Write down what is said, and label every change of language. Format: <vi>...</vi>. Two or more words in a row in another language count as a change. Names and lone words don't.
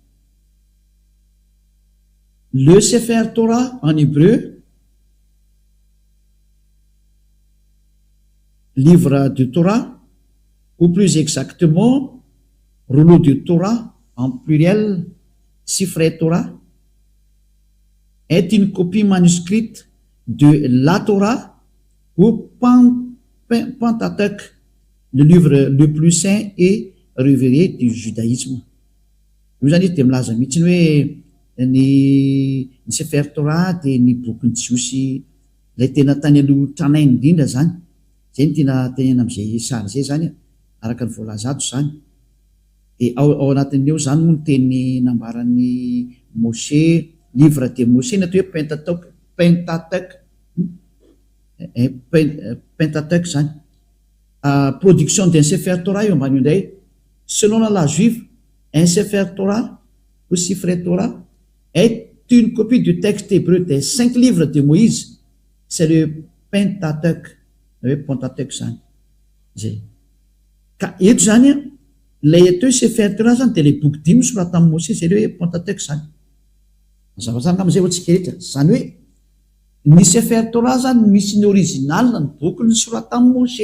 <fr>Le Sefer Torah en hébreu, livre de Torah, ou plus exactement rouleau de Torah en pluriel, Sifrei Torah, est une copie manuscrite de la Torah ou Pentateuch, le livre le plus saint et révéré du judaïsme.</fr> <mg>Io zany izy de milaza mihitsy hoe ny Sefer Torah de ny bokin'ny Jiosy lay tena tany aloha tranainy indrindra zany. Zay ny tena tenena am'izay sary zay zany araka ny voalaza ato zany. De ao anatin'eo zany moa ny teny nambaran'ny Moshe,</mg> <fr>livre de Moshe</fr> <mg>na atao hoe Pentateuch zany.</mg> <fr>Production d'un Sefer Torah</fr> <mg>eo ambany indray.</mg> <fr>Selon la loi juive, un Sefer Torah ou Sifrei Torah est une copie du texte hébreu des 5 livres de Moïse. C'est le Pentateuch. Pentateuch zany.</fr> <mg>Zay. Ka eto zany lay atao hoe Sefer Torah zany de le boky 5 sorata amin'ny Moshe zay le hoe Pentateuch zany. Mazava tsara am'izay hoantsika rehetra. Zany hoe ny Sefer Torah zany misy ny original ny boky ny sorata amin'ny Moshe.</mg>